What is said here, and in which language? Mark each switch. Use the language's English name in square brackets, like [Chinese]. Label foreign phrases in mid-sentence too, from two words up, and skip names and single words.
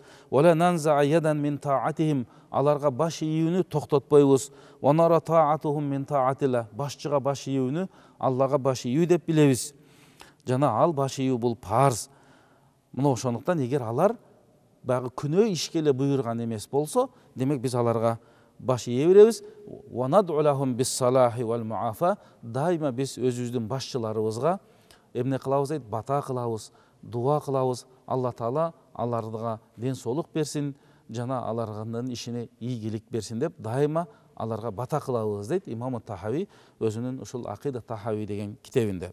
[Arabic] ولا ننزع يدا من طاعتهم, [Kyrgyz] аларга баш ийүүнү токтотпойбуз. [Arabic] ونرى طاعتهم من طاعة الله, [Kyrgyz] башчыга баш ийүүнү Аллага баш ийүү деп билебиз. Жана ал баш ийүү бул парз. Мына ошондуктан эгер алар багы күнөө ишке эле буйрган эмес болсо, демек биз аларга баш ие беребиз. [Arabic] وندعو لهم بالصلاح والمعافاة, [Kyrgyz] дайыма биз өзүбүздүн башчыларыбызга эмне кылабыз дейт, бата кылабыз, дуа кылабыз. Алла Таала аларга ден соолук берсин, жана алардын ишине ийгилик берсин деп дайыма аларга бата кылабыз дейт имам Тахави өзүнүн ушул Акида Тахави деген китебинде.